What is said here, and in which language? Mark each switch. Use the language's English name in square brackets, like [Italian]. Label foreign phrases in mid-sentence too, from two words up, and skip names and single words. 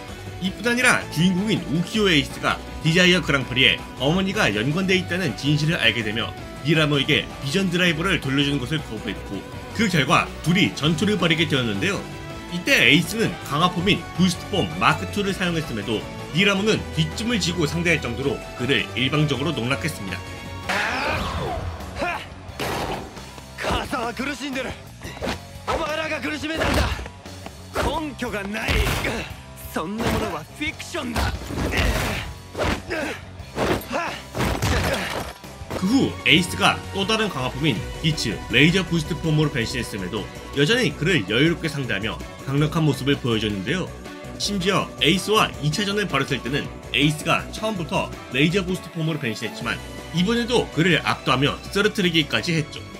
[Korean] 이뿐 아니라 주인공인 우키요 에이스가 디자이어 그랑프리에 어머니가 연관돼 있다는 진실을 알게 되며 니라모에게 비전 드라이버를 돌려주는 것을 거부했고 그 결과 둘이 전투를 벌이게 되었는데요. 이때 에이스는 강화폼인 부스트폼 마크2를 사용했음에도 니라모는 뒷짐을 지고 상대할 정도로 그를 일방적으로 농락했습니다. [Japanese] 母さんは苦しんでる。お前らが苦しめたんだ。根拠がない。そんなものはフィクションだ。 [Korean] 그 후 에이스가 또 다른 강화폼인 기츠 레이저 부스트 폼으로 변신했음에도 여전히 그를 여유롭게 상대하며 강력한 모습을 보여줬는데요. 심지어 에이스와 2차전을 벌였을 때는 에이스가 처음부터 레이저 부스트 폼으로 변신했지만 이번에도 그를 압도하며 쓰러뜨리기까지 했죠.